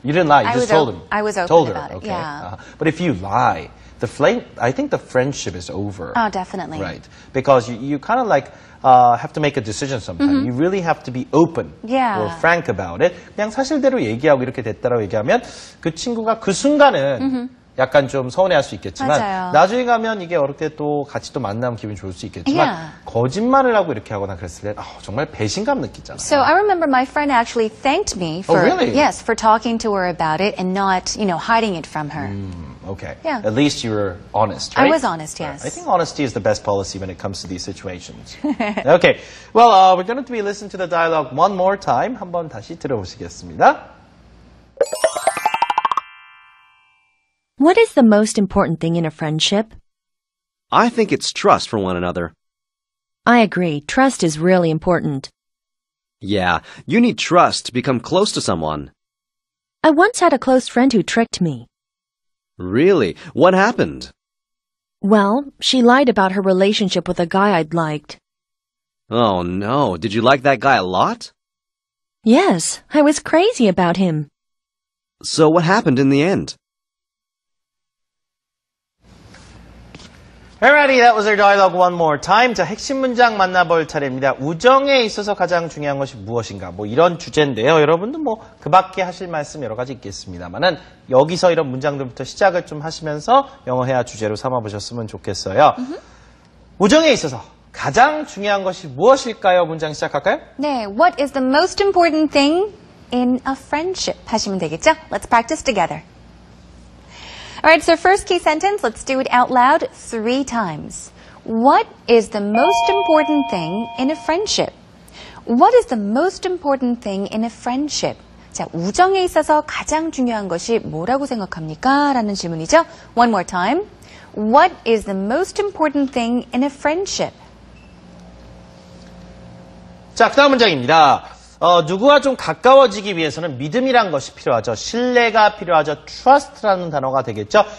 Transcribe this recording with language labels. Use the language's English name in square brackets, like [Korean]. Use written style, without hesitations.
[English] You didn't lie. You just told him. I was open told her. about it. Okay. Yeah. But if you lie, I think the friendship is over. Oh, definitely. Right. Because you kind of have to make a decision sometimes. You really have to be open or frank about it. [Korean] 그냥 사실대로 얘기하고 이렇게 됐다라고 얘기하면 그 친구가 그 순간은 약간 좀 서운해할 수 있겠지만 맞아요. 나중에 가면 이게 어렵게 또 같이 또 만나면 기분 좋을 수 있겠지만 거짓말을 하고 이렇게 하거나 그랬을 때 정말 배신감 느끼잖아요. [English] So I remember my friend actually thanked me for for talking to her about it and not, hiding it from her. Okay. Yeah. At least you were honest, right? I was honest, yes. I think honesty is the best policy when it comes to these situations. Okay. Well, we're going to be listening to the dialogue one more time. [Korean] 한번 다시 들어보시겠습니다. [English] What is the most important thing in a friendship? I think it's trust for one another. I agree. Trust is really important. Yeah, you need trust to become close to someone. I once had a close friend who tricked me. Really? What happened? Well, she lied about her relationship with a guy I'd liked. Oh no, did you like that guy a lot? Yes, I was crazy about him. So what happened in the end? Alrighty, that was our dialogue one more time. [Korean] 자, 핵심 문장 만나볼 차례입니다. 우정에 있어서 가장 중요한 것이 무엇인가? 뭐 이런 주제인데요. 여러분도 뭐 그 밖에 하실 말씀 여러 가지 있겠습니다만은 여기서 이런 문장들부터 시작을 좀 하시면서 영어 회화 주제로 삼아보셨으면 좋겠어요. 우정에 있어서 가장 중요한 것이 무엇일까요? 문장 시작할까요? 네, [English] what is the most important thing in a friendship? [Korean] 하시면 되겠죠? [English] Let's practice together. Alright, so first key sentence, let's do it out loud 3 times. What is the most important thing in a friendship? What is the most important thing in a friendship? [Korean] 자, 우정에 있어서 가장 중요한 것이 뭐라고 생각합니까? 라는 질문이죠. [English] One more time. What is the most important thing in a friendship? [Korean] 자, 그 다음 문장입니다. 누구와 좀 가까워지기 위해서는 믿음이란 것이 필요하죠. 신뢰가 필요하죠. trust라는 단어가 되겠죠.